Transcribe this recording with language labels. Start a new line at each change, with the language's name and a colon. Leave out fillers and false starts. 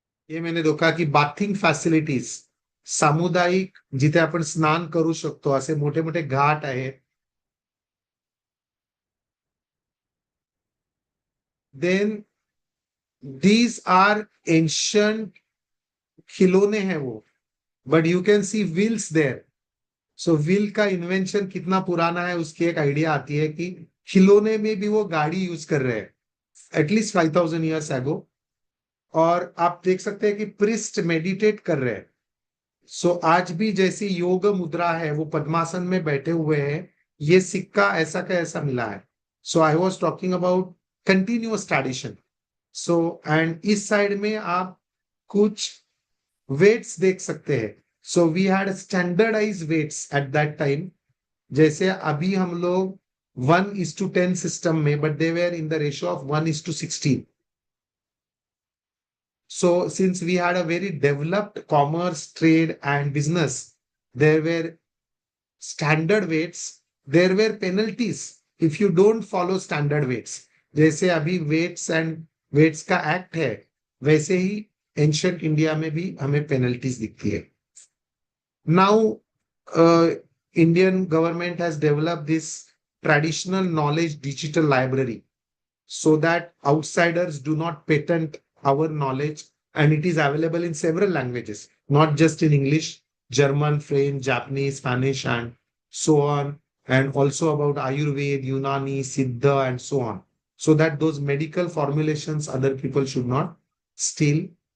Marathi: हे
Hindi: मैंने देखा की
Marathi: बाथिंग फॅसिलिटीज, सामुदायिक जिथे आपण स्नान करू शकतो असे मोठे मोठे घाट आहेत।
English: then these are ancient
Hindi: खिलौने हैं वो,
English: But you can see wheels there.
Hindi: So wheel का इन्वेंशन कितना पुराना है उसकी एक आइडिया आती है कि खिलौने में भी वो गाड़ी यूज कर रहे हैं
English: At least 5,000 years ago.
Hindi: और आप देख सकते हैं कि प्रिस्ट मेडिटेट कर रहे हैं। सो आज भी जैसी योग मुद्रा है, वो पद्मासन में बैठे हुए हैं। ये सिक्का ऐसा का ऐसा मिला है।
English: So I was talking about continuous tradition.
Hindi: So and इस साइड में आप कुछ वेट्स देख सकते हैं।
English: so we had standardise weights at that time,
Hindi: जैसे अभी हम लोग 1:10 सिस्टम में,
English: But they were in the ratio of 1:16। So since we had a very developed commerce, trade and business, there were standard weights, there were penalties if you don't follow standard weights.
Hindi: जैसे अभी
English: weights and weights
Hindi: का act है, वैसे ही ancient India में भी हमें penalties दिखती है। Now
English: Indian government has developed this traditional knowledge digital library so that outsiders do not patent our knowledge, and it is available in several languages, not just in English, German, French, Japanese, Spanish, and so on, and also about Ayurveda, Unani, Siddha, and so on, so that those medical formulations other people should not steal.